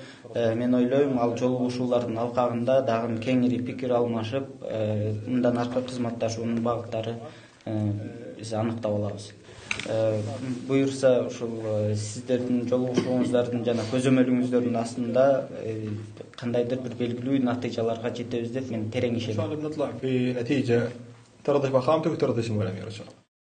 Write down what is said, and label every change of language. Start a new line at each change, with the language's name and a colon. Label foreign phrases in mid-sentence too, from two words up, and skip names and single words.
Kyrgyz: Мен ойлойм, ал жолугушуулардын алкагында дагы кеңири пикир алмашып, мындан аркы кызматташуунун багыттары биз аныктап алабыз. Буюрса ушул сиздердин жолугушууңуздардын жана көзөмөлүңүздөрдүн астында кандайдыр бир белгилүү натыйжаларга жетебиз деп мен терең ишенем.
Arabic: إن شاء الله بنطلع بنتيجة ترضي فخامتك وترضي سمو الأمير إن شاء الله.